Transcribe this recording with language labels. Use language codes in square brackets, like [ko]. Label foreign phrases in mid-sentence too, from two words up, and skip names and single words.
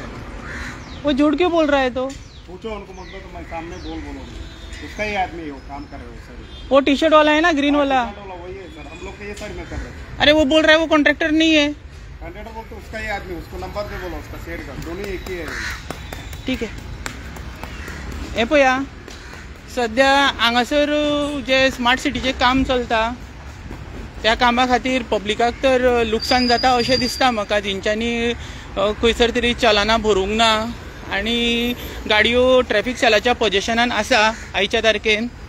[hi] वो झूठ क्यों बोल रहा है? तो पूछो उनको, मतलब तो मैं सामने बोलो. उसका ही आदमी है, वो काम कर रहे हो सर. वो टी शर्ट वाला है ना, ग्रीन वाला. वही है सर, हम लोग के ये साइड में कर रहे हैं. अरे वो बोल रहा है वो कॉन्ट्रैक्टर नहीं है. कॉन्ट्रैक्टर बोलते उसका ही आदमी, उसको नंबर दे बोलो, उसका शेयर कर. दोनों एक ही है. ठीक है. [kok] हे पळया, सध्या हांगासर जे स्मार्ट सिटीचें काम चलता त्या कामा खातीर पब्लिकाक तर लुकसाण जाता अशें दिसता म्हाका. तेंच्यांनी खंयसर तरी चलानां भरूंक ना आनी गाडयो ट्रॅफिक सेलाच्या पोजेशनान आसा आयच्या तारखेन.